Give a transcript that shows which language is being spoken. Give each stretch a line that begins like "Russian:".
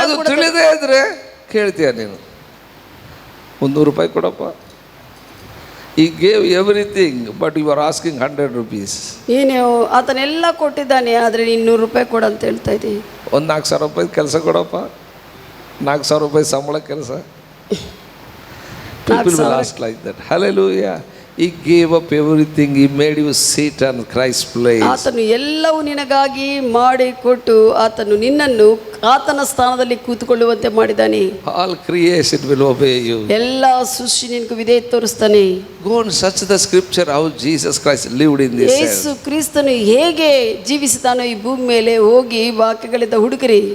Kannada: ಅದು ತಿಳಿದೇ ಇದ್ರೆ ಕೇಳ್ತೀಯ ನೀನು, 100 ರೂಪಾಯಿ ಕೊಡಪ್ಪ.
English: He gave everything but you are asking 100 rupees.
Kannada: ನೀನು ಆತನೆಲ್ಲ ಕೊಟ್ಟಿದ್ದಾನೆ, ಆದರೆ ನೀನು 100 ರೂಪಾಯಿ ಕೊಡು ಅಂತ ಹೇಳ್ತಾ ಇದ್ದೀವಿ. ಒಂದು 4,000 ರೂಪಾಯಿ ಕೆಲಸ ಕೊಡಪ್ಪ, 4,000 ರೂಪಾಯಿ ಸಂಬಳ ಕೆಲಸ.
English: People will ask like that. Hallelujah. He gave up everything. He made you sit on Christ's place.
Kannada: ಆತನು ಎಲ್ಲವೂ ನಿನಗಾಗಿ ಮಾಡಿ ಕೊಟ್ಟು ಆತನು ನಿನ್ನನ್ನು ಆತನ ಸ್ಥಾನದಲ್ಲಿ ಕೂತುಕೊಳ್ಳುವಂತೆ ಮಾಡಿದ್ದಾನೆ.
English: All creation will obey you.
Kannada: ಎಲ್ಲ ಸೃಷ್ಟಿ ನಿನಗೆ ವಿಧೇಯತೆ ತೋರಿಸ್ತಾನೆ.
English: Go and search the scripture how Jesus Christ lived in this
Kannada: Yesu
English: earth.
Kannada: ಕ್ರಿಸ್ತನು ಹೇಗೆ ಜೀವಿಸಿದಾನೋ ಈ ಭೂಮಿ ಮೇಲೆ ಹೋಗಿ ವಾಕ್ಯಗಳಿಂದ ಹುಡುಕಿರಿ.